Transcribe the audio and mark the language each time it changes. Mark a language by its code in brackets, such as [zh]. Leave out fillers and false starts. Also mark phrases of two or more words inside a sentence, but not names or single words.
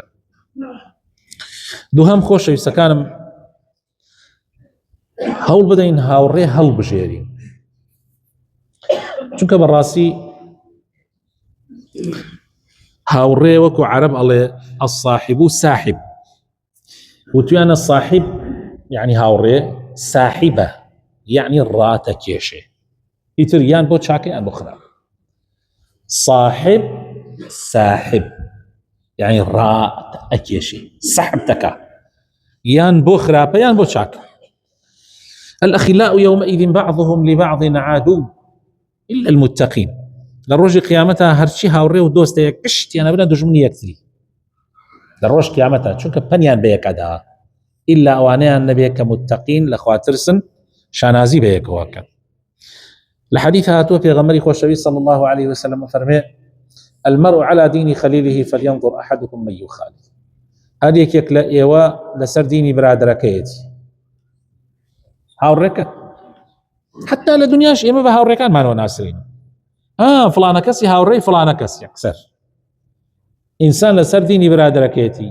[ckb] دووهەم خۆشەویستەکانم هەوڵ بدەین هاوڕێ هەڵبژێرین، چونکە بەڕاستی هاوڕێ وەکو عەرەب ئەڵێ [ar] الصاحب ساحب، [ckb] وتویانە صاحب یعنی هاوڕێ، ساحبە یعنی ڕاتە کێشێ، ئیتر یان بۆ چاکە یان بۆ خراپ. [ar] صاحب ساحب [ckb] یعنی ڕات ئەکێشێ، سەحب دەکا یان بۆ خراپە یان بۆ چاکە. [ar] الأخلاء يومئذ بعضهم لبعض عادو إلا المتقين. [ckb] لە ڕۆژی قیامەتە هەرچی هاوڕێ و دۆستە یەک گشتیانە بنە دوژمنی یەکتری لە ڕۆژ قیامەتە، چونکە پەنیان بە یەکەدا، ئیلا ئەوانەیان نەبێ کە متەقین لە خوا ترسن شانازی بە یەکەوەکەن. لە حەدیث هاتووە پێغەمبەری خۆشەویست [ar] صلی الله عليه وسلم [ckb] فەرمێ: [ar] المرء على دين خليله فلينظر أحدكم من يخالف. [ckb] هەر یەکێک لە ئێوە لەسەر دینی برادەرەکەیەتی. هاوڕێکە حتا لە دنیاش ئێمە بە هاوڕێکانمانەوە ناسرین. فلانە کەسی هاوڕێی فلانە کەس یەکسەر. ئینسان لەسەر دینی برادەرەکەیەتی.